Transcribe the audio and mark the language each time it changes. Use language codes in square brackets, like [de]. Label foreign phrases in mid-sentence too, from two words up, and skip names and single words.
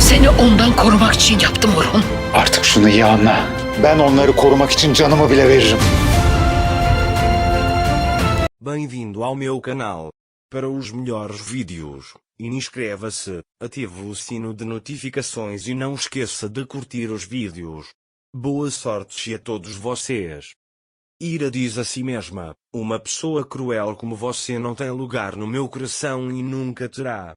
[tr] Seni ondan korumak için yaptım Orhun. Artık şunu iyi anla. Ben onları korumak için canımı bile veririm. [pt] Bem-vindo ao meu canal. Para os melhores vídeos, inscreva-se, ative o sino de notificações e não esqueça de curtir os vídeos. Boa sorte a todos vocês. Ira diz a si mesma: uma pessoa cruel como você não tem lugar no meu coração e nunca terá.